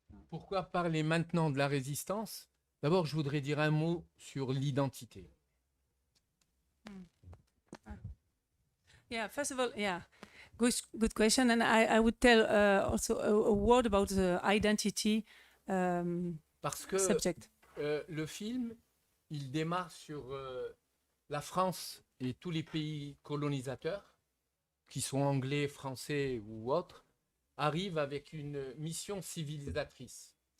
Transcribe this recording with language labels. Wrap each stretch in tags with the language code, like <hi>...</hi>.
<fr>Pourquoi parler maintenant de la résistance? D'abord, je voudrais dire un mot sur l'identité.</fr> <en>Yeah, first of all, yeah, good question. And I would tell also a word about the identity</en> <fr>Parce que</fr> <en>subject.</en> <fr>Le film, il démarre sur la France et tous les pays colonisateurs, qui sont anglais, français ou autres, arrivent avec une mission civilisatrice.</fr>